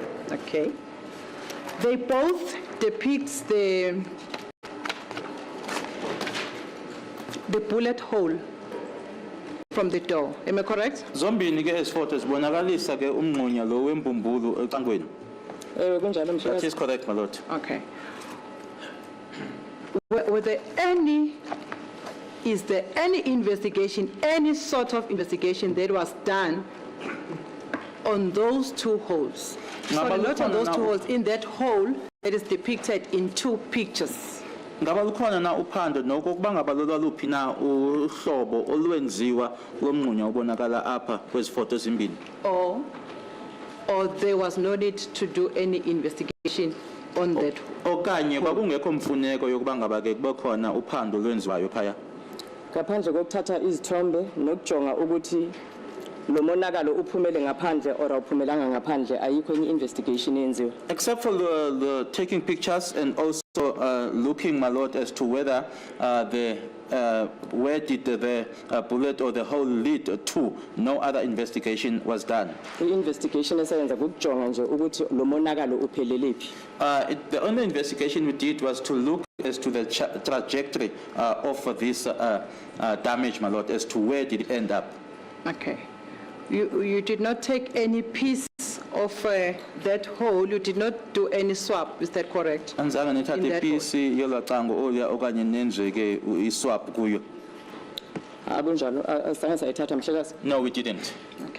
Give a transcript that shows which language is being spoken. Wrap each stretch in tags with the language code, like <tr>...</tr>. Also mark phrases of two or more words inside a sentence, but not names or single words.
<en>Okay. They both depict the bullet hole from the door. Am I correct?</en> <xh>Zombini ke eziphoto zibonakalisa ke umngxunya lo wembumbulu ecangweni. Kunjalo</xh> <en>That</en> <xh>Mhlekazi.</xh> <en>is correct, my lord. Okay. Is there any investigation, any sort of investigation that was done on those two holes? Sorry, not on those two holes, in that hole that is depicted in two pictures.</en> <xh>Ngaba lukhona na uphando nokuba ngaba lolwaluphi na uhlobo olwenziwa lomngxunya obonakala apha kwezifoto ezimbini.</xh> <en>Or there was no need to do any investigation on that.</en> <xh>Okanye kwakungekho mfuneko yokuba ngaba ke kube khona uphando lwenziwayo phaya. Ngaphandle kokuthatha izithombe nokujonga ukuthi lo monakalo uphumele ngaphandle or awuphumelanga ngaphandle ayikho enye investigation yenziwa.</xh> <en>Except for the taking pictures and also looking, my lord, as to whether where did the bullet or the hole lead to, no other investigation was done.</en> <xh>I-investigation esayenza kukujonga nje ukuthi lo monakalo uphelele phi.</xh> <en>The only investigation we did was to look as to the trajectory of this damage, my lord, as to where did it end up. Okay. You did not take any piece of that hole, you did not do any swab, is that correct?</en> <xh>Anzange</xh> <en>In</en> <xh>nithathe</xh> <en>that</en> <xh>ipiece yolacango olya okanye nenze ke iswap kuyo. Akunjalo asange sayithatha Mhlekazi.</xh> <en>No, we didn't. Okay.</en>